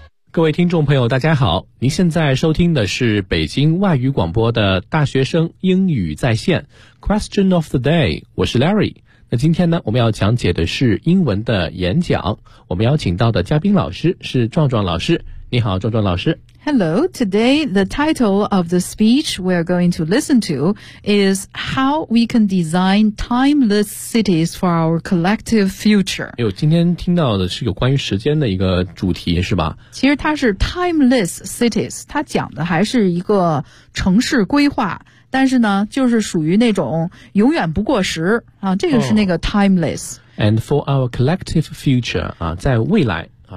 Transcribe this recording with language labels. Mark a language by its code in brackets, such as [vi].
[zh] 各位听众朋友大家好，您现在收听的是北京外语广播的大学生英语在线 Question of the day， 我是 Larry。那今天呢，我们要讲解的是英文的演讲，我们邀请到的嘉宾老师是壮壮老师。你好壮壮老师。 [en] Hello， today the title of the speech we're going to listen to is How we can design timeless cities for our collective future。 [zh] 哎呦，今天听到的是有关于时间的一个主题是吧？其实它是 timeless cities， 它讲的还是一个城市规划，但是呢就是属于那种永远不过时啊，这个是那个 timeless、 [en] oh, and for our collective future [zh] 啊，在未来。